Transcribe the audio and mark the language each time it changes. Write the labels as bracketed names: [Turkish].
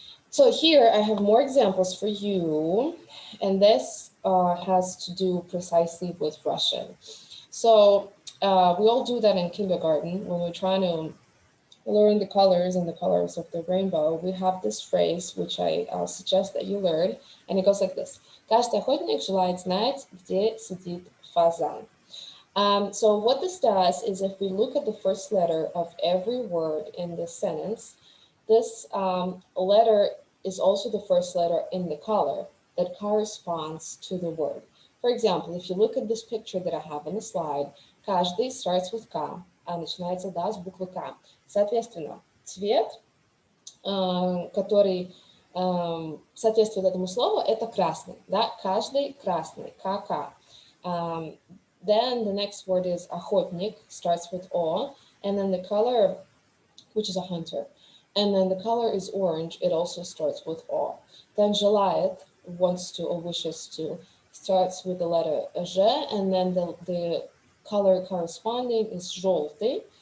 [English] So here I have more examples for you, and this has to do precisely with Russian. So we all do that in kindergarten when we're trying to learn the colors and the colors of the rainbow. We have this phrase, which I suggest that you learn, and it goes like this. [Russian] Каждый охотник желает знать, где сидит фазан. [English] So what this does is, if we look at the first letter of every word in this sentence, this letter is also the first letter in the color that corresponds to the word. For example, if you look at this picture that I have on the slide, каждый starts with K, [Russian] а начинается да с буквы К. Соответственно, цвет, который соответствует этому слову, это красный. Да? Каждый красный, КК. [English] Then the next word is охотник, starts with O, and then the color, which is a hunter. And then the color is orange, it also starts with O. Then желает, wants to or wishes to, starts with the letter Ж, and then the color corresponding is желтый.